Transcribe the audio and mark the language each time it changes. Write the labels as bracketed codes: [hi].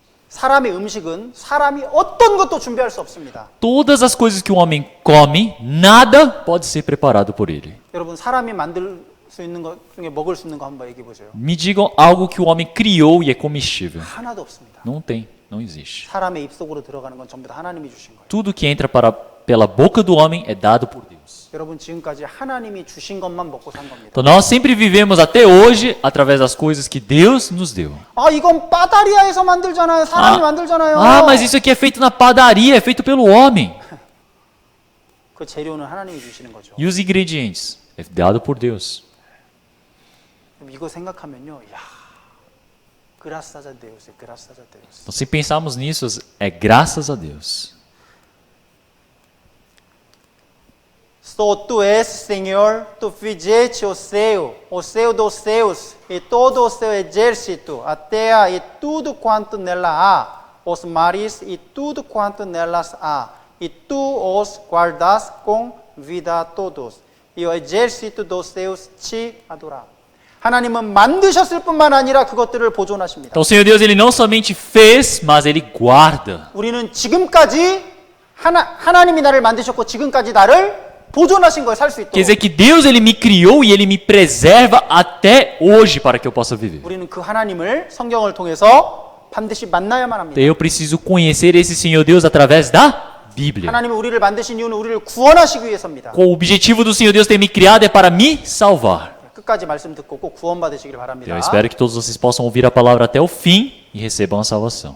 [ko] 사람의 음식은 사람이 어떤 것도 준비할 수 없습니다. [pt] Todas as coisas que o homem come, nada pode ser preparado por ele. [ko] 여러분 사람이 만들 수 있는 것 중에 먹을 수 있는 거 한번 얘기해 보세요. [pt] Me digam algo que o homem criou e é comestível. [ko] 하나도 없습니다. [pt] Não tem, não existe. [ko] 사람의 입속으로 들어가는 건 전부 다 하나님이 주신 거예요. [pt] Tudo que entra pela boca do homem é dado por Deus. [ko] 여러분 지금까지 하나님이 주신 것만 먹고 산 겁니다. [pt] Então nós sempre vivemos até hoje através das coisas que Deus nos deu. [ko] 아 이건 빠다리아에서 만들잖아요. 사람이 만들잖아요. [pt] Mas isso aqui é feito na padaria, é feito pelo homem. [ko] 그 재료는 하나님이 주시는 거죠. [pt] E os ingredientes? É dado por Deus. [ko] 이거 생각하면요, 야, [pt] graças a Deus, graças a Deus. Então, se pensarmos nisso, é graças a Deus. Só tu és, Senhor, tu fizeste o céu dos céus, e todo o seu exército, a terra e tudo quanto nela há, os mares e tudo quanto nelas há, e tu os guardas com vida a todos, e o exército dos céus te adora. [ko] 하나님은 만드셨을 뿐만 아니라 그것들을 보존하십니다. [pt] Então o Senhor Deus ele não somente fez, mas ele guarda. [ko] 우리는 지금까지 하나님이 나를 만드셨고 지금까지 나를 보존하신 거예요, 살 수 있도록. [pt] Quer dizer que Deus ele me criou e ele me preserva até hoje para que eu possa viver. [ko] 우리는 그 하나님을 성경을 통해서 반드시 만나야만 합니다. [pt] Eu preciso conhecer esse Senhor Deus através da Bíblia. [ko] 하나님은 우리를 만드신 이유는 우리를 구원하시기 위해서입니다. [pt] O objetivo do Senhor Deus ter me criado é para me salvar. [ko] 끝까지 말씀 듣고 꼭 구원받으시길 바랍니다. [pt] Eu espero que todos vocês possam ouvir a palavra até o fim e recebam a salvação.